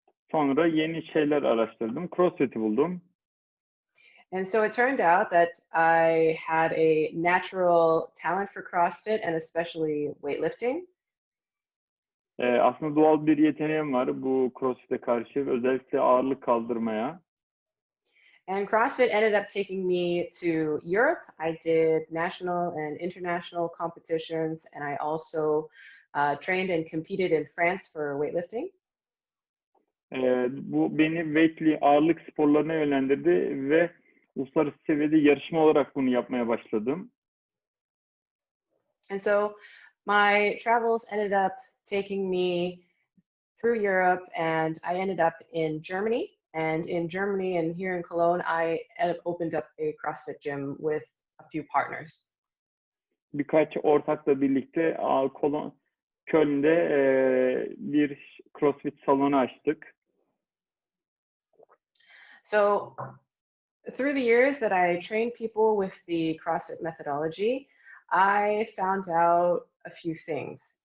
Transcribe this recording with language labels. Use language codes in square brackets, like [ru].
[tr] Sonra yeni şeyler araştırdım. CrossFit'i buldum. [en] And so it turned out that I had a natural talent for CrossFit and especially weightlifting. [tr] Aslında doğal bir yeteneğim var bu CrossFit'e karşı, özellikle ağırlık kaldırmaya. [en] And CrossFit ended up taking me to Europe. I did national and international competitions, and I also trained and competed in France for weightlifting. [tr] Bu beni ağırlık sporlarına yönlendirdi ve uluslararası seviyede yarışma olarak bunu yapmaya başladım. [en] And so my travels ended up taking me through Europe, and I ended up in Germany. And in Germany and here in Cologne, I opened up a CrossFit gym with a few partners. [tr] Birkaç ortakla birlikte Köln'de bir CrossFit salonu açtık. [en] So through the years that I trained people with the CrossFit methodology, I found out a few things.